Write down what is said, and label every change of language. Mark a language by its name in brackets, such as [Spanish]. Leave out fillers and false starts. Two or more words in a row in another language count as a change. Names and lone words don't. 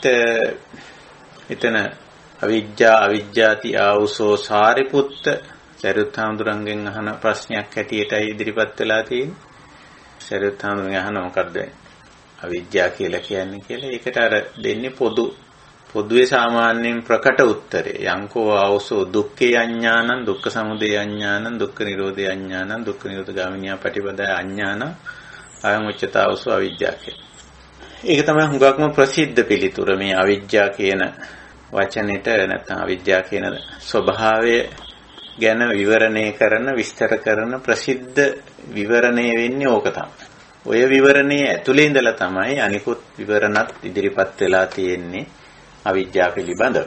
[Sinhala] එතෙන්දිත් එතන [Pali] අවිජ්ජා අවිජ්ජාති ආවුසෝ සාරිපුත්ත [Sinhala] සරියුත් හාමුදුරන්ගෙන් අහන ප්‍රශ්නයක් හැටියටයි ඉදිරිපත් වෙලා තියෙන්නේ. සරියුත් හාමුදුරන් අහන මොකද්ද අවිජ්ජා කියලා කියන්නේ කියලා. ඒකට අර දෙන්නේ පොදුවේ සාමාන්‍යයෙන් ප්‍රකට උත්තරේ. [Pali] යංකෝ ආවුසෝ දුක්ඛේ අඥානං දුක්ඛ සමුදය අඥානං දුක්ඛ නිරෝධේ අඥානං දුක්ඛ නිරෝධ ගාමිනියා පටිපදා අඥානං අයං උච්චතාවසෝ අවිජ්ජා කියලා. [Sinhala] ඒක තමයි හුඟක්ම ප්‍රසිද්ධ පිළිතුර මේ අවිජ්ජා කියන වචනෙට නැත්නම් අවිජ්ජා කියන ස්වභාවය ගැන විවරණය කරන විස්තර කරන ප්‍රසිද්ධ විවරණය වෙන්නේ ඕක තමයි. ඔය විවරණයේ ඇතුලේ ඉඳලා තමයි අනිකුත් විවරණත් ඉදිරිපත් වෙලා තියෙන්නේ අවිජ්ජා පිළිබඳව.